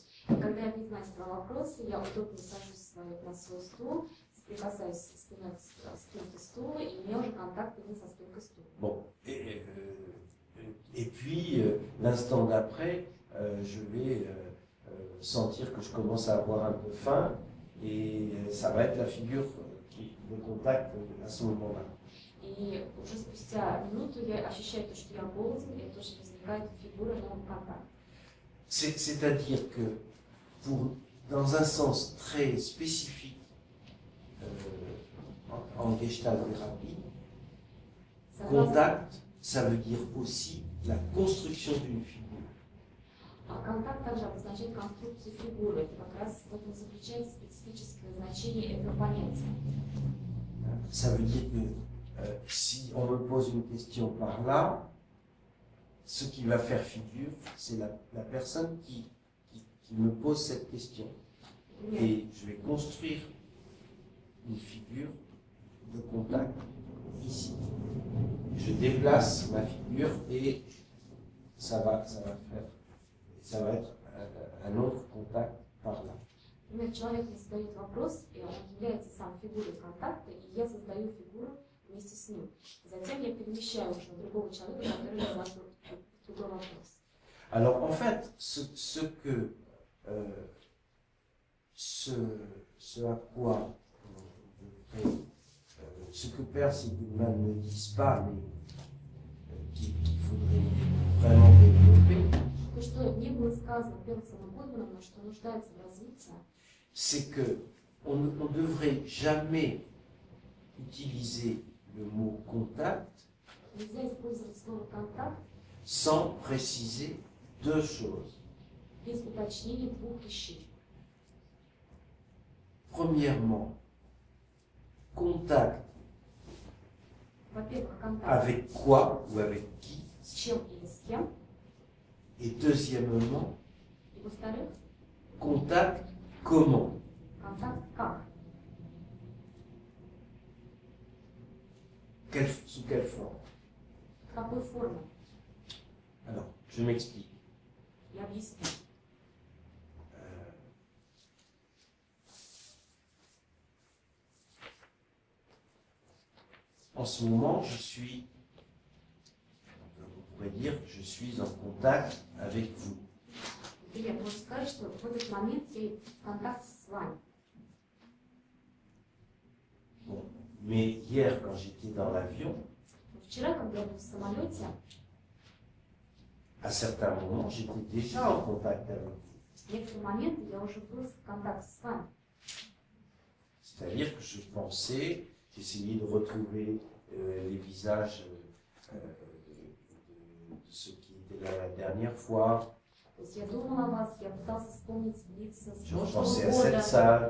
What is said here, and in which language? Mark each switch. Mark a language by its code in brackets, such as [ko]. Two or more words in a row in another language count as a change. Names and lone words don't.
[ru] И когда я опять задал вопрос, я удобно сажусь на свой стул, прикасаюсь спиной к спинке стула, и у меня уже контакт именно со спинкой стула. [fr] Bon, et puis l'instant d'après, je vais sentir que je commence à avoir un peu faim et ça va être la figure de contact à ce moment-là. [ru] И уже спустя минуту я ощущаю то, что я голоден, и тоже возникает фигура нового контакта. [fr] C'est-à-dire que dans un sens très spécifique, en gestalt thérapie, [ru] Согласно [fr] contact, ça veut dire aussi la construction d'une figure. [ru] контакт также обозначает конструкцию фигуры. Это как раз в этом заключается специфическое значение этого понятия. [fr] Ça veut dire que si on me pose une question par là, ce qui va faire figure, c'est la personne qui me pose cette question. [ru] Например, [fr] Et je vais construire une figure de contact ici. Je déplace ma figure et ça va être un autre contact par là. [ru] например, человек мне задает вопрос, и он является сам фигурой контакта, и я создаю фигуру вместе с ним. Затем я перемещаю уже на другого человека, который задаст другой вопрос. [fr] Alors en fait, ce à quoi on devrait, ce que Père Sigmund ne disent pas, mais qu'il faudrait vraiment développer, [ru] То, что не было сказано Перцем и Гудманом, но что нуждается в развитии, [fr] c'est que on ne devrait jamais utiliser le mot contact [ru] нельзя использовать слово «контакт» [fr] sans préciser deux choses. [ru] без уточнения двух вещей. [fr] Premièrement, contact [ru] Во-первых, контакт [fr] avec quoi ou avec qui, [ru] с чем или с кем, [fr] et deuxièmement, [ru] и во-вторых, [fr] contact comment. [ru] контакт как, [fr] Sous quelle forme? [ru] в какой форме. [fr] Alors, je m'explique. [ru] Я объясню. [fr] En ce moment, on pourrait dire, je suis en contact avec vous. [ru] Например, можно сказать, что в этот момент я в контакте с вами. [fr] Bon. Mais hier, quand j'étais dans l'avion, [ru] Но вчера, когда я был в самолете, [fr] à certains moments, j'étais déjà en contact avec vous. [ru] в некоторые моменты я уже был в контакте с вами. [fr] C'est-à-dire que je pensais, j'essayais de retrouver les visages de ceux qui étaient là la dernière fois. [ru] То есть я думала о вас, я пытался вспомнить лица с [fr] Je [ru] прошлого [fr] pensais à cette [ru] года, [fr] salle,